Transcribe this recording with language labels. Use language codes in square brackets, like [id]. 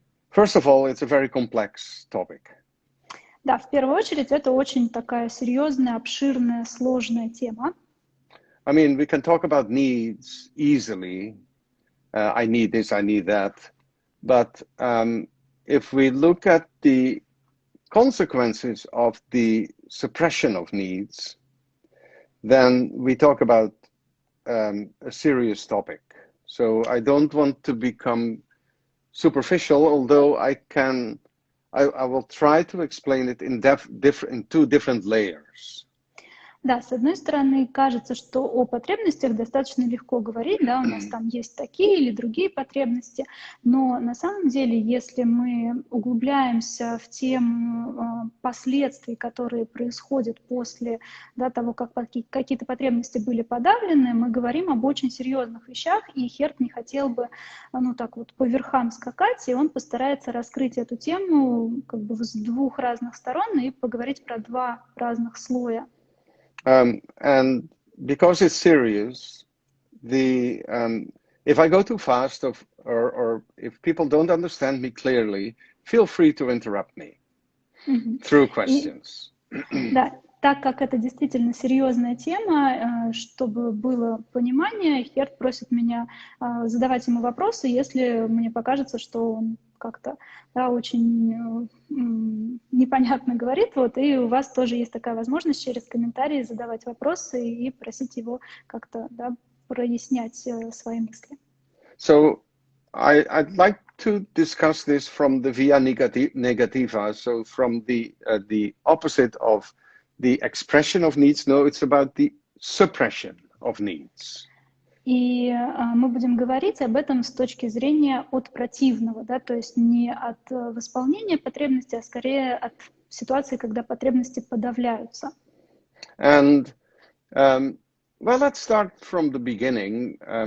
[en] First of all, it's a very complex topic. [ru] Да, в первую очередь, это очень такая серьезная, обширная, сложная тема. [en] I mean, we can talk about needs easily. I need this, I need that. But if we look at the consequences of the suppression of needs, then we talk about a serious topic. So I don't want to become superficial, although I can I will try to explain it in two different layers. [ru] Да, с одной стороны, кажется, что о потребностях достаточно легко говорить, да, у нас там есть такие или другие потребности, но на самом деле, если мы углубляемся в тему последствий, которые происходят после, да, того, как какие-то потребности были подавлены, мы говорим об очень серьезных вещах, и Херт не хотел бы, ну, так вот по верхам скакать, и он постарается раскрыть эту тему как бы с двух разных сторон и поговорить про два разных слоя. [en] And because it's serious, if I go too fast or if people don't understand me clearly, feel free to interrupt me through questions. [ru] Да, так как это действительно серьезная тема, чтобы было понимание, Херт просит меня задавать ему вопросы, если мне покажется, что он как-то, да, очень непонятно говорит, вот, и у вас тоже есть такая возможность через комментарии задавать вопросы и просить его как-то, да, прояснять свои мысли. [en] So I'd like to discuss this from the via negativa, so from the opposite of the expression of needs. No, it's about the suppression of needs. [ru] И мы будем говорить об этом с точки зрения от противного, да, то есть не от восполнения потребностей, а скорее от ситуации, когда потребности подавляются. [en] And well, let's start from the beginning.